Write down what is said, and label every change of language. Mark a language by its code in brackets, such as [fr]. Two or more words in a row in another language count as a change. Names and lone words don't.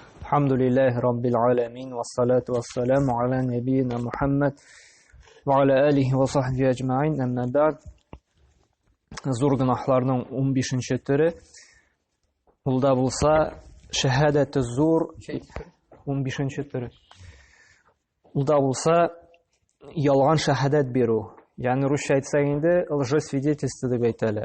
[ar] الحمد لله رب العالمين والصلاة والسلام على نبينا محمد وعلى آله وصحبه أجمعين أما بعد. [tt] Зур гынахларның 15-нче төре. Ул да булса шәһадәте зур 15-нче төре. Ул да булса ялган шәһадәт бирү. Ягъни русча әйтсәк инде лжесвидетельство дип әйтәләр.